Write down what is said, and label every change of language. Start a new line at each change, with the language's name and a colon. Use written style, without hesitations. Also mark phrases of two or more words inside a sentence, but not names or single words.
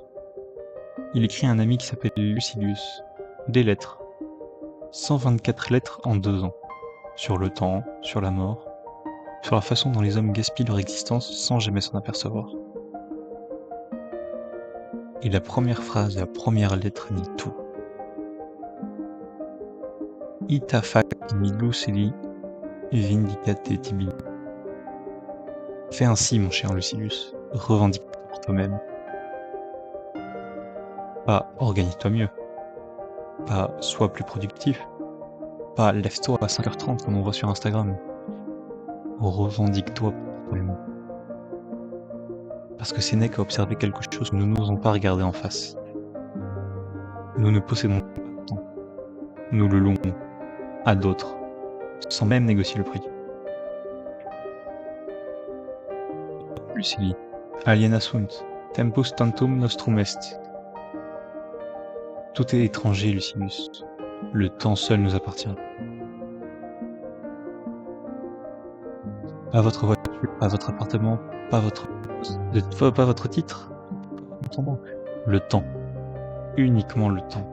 French: Il écrit à un ami qui s'appelle Lucilius, des lettres. 124 lettres en 2 ans, sur le temps, sur la mort, sur la façon dont les hommes gaspillent leur existence sans jamais s'en apercevoir. Et la première phrase, la première lettre dit tout.
Latin: Ita fac Lucili vindicate tibi.
French: Fais ainsi, mon cher Lucilius, revendique-toi pour toi-même. Pas organise-toi mieux, pas sois plus productif, pas lève-toi à 5h30 comme on voit sur Instagram. Revendique-toi pour toi-même. Parce que Sénèque a observé quelque chose que nous n'osons pas regarder en face. Nous ne possédons pas le temps. Nous le louons à d'autres, sans même négocier le prix.
Latin: Lucili, aliena sunt, tempus tantum nostrum est.
French: Tout est étranger, Lucilius. Le temps seul nous appartient. Pas votre voiture, pas votre appartement, pas votre titre. Le temps. Uniquement le temps.